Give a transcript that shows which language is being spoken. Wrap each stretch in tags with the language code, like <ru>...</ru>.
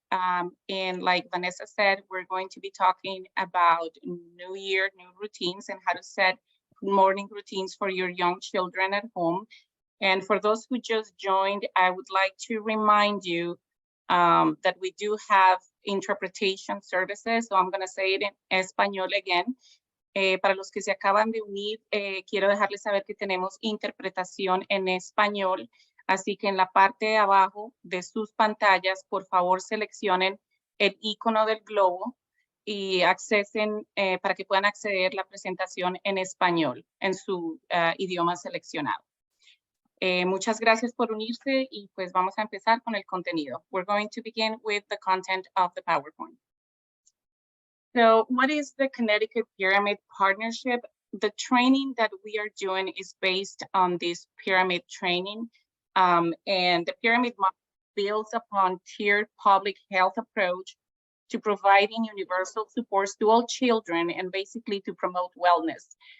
<en>And like Vanessa said, we're going to be talking about new year, new routines, and how to set morning routines for your young children at home. And for those who just joined, I would like to remind you that we do have interpretation services. So I'm going to say it in Espanol again.</en> <es>Para los que se acaban de unir, quiero dejarles saber que tenemos interpretación en español, así que en la parte de abajo de sus pantallas, por favor seleccionen el icono del globo y accesen para que puedan acceder a la presentación en español, en su idioma seleccionado. Muchas gracias por unirse y pues vamos a empezar con el contenido.</es> <en>We're going to begin with the content of the PowerPoint. So what is the Connecticut Pyramid Partnership? The training that we are doing is based on this pyramid training. And the pyramid model builds upon tiered public health approach to providing universal supports to all children and basically to promote wellness.</en>